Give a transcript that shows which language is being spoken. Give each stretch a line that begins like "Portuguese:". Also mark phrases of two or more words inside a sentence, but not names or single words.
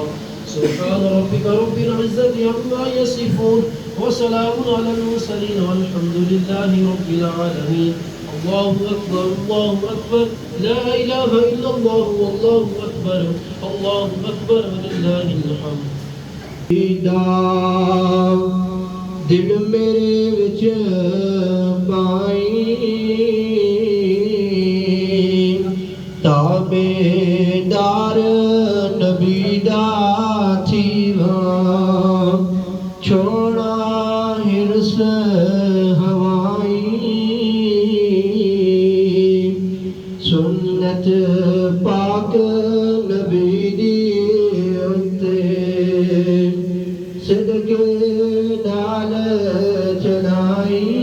Arabic: سبحان ربك رب العزة عما يصفون وسلام على المرسلين والحمد لله رب العالمين. الله أكبر الله أكبر لا إله إلا الله والله أكبر الله أكبر ولله الحمد.
Punjabi: دل میرے وچ پائی تابعدار نبی دا تھیواں چھوڑاں حرص ہوائی سنت پاک نبی دی اتے صدقے نال چلائی